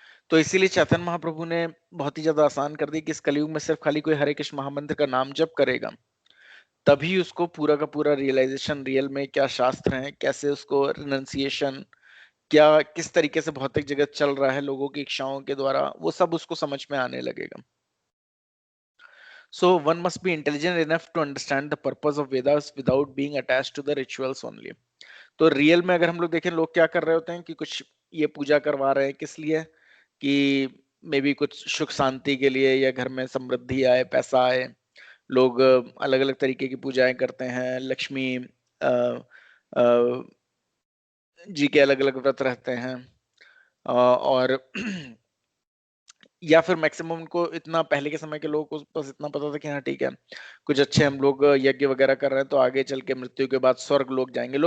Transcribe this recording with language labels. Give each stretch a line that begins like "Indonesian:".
Hindi: तो इसीलिए चैतन्य महाप्रभु ने बहुत ही ज्यादा आसान कर दी कि इस कलयुग में सिर्फ खाली कोई हरे कृष्ण महामंत्र का नाम जप करेगा, तभी उसको पूरा का पूरा रियलाइजेशन, रियल में क्या शास्त्र हैं, कैसे उसको रिनंसिएशन, क्या किस तरीके से भौतिक जगत चल रहा है लोगों की इच्छाओं के द्वारा, वो सब उसको समझ में आने लगेगा।
English: So one must be intelligent enough to understand the purpose of Vedas without being attached to the rituals only.
Hindi: तो रियल में अगर हम लोग देखें, लोग क्या कर रहे होते हैं कि कुछ ये पूजा करवा रहे हैं, किस लिए? कि मे बी कुछ सुख शांति के लिए, या घर में समृद्धि आए, पैसा आए। लोग अलग अलग तरीके की पूजाएं करते हैं, लक्ष्मी अ, अ, जी के अलग अलग व्रत रहते हैं, और या फिर मैक्सिमम उनको इतना, पहले के समय के लोगों को बस इतना पता था कि हाँ ठीक है, कुछ अच्छे हम लोग यज्ञ वगैरह कर रहे हैं तो आगे चल के मृत्यु के बाद स्वर्ग लोग जाएंगे।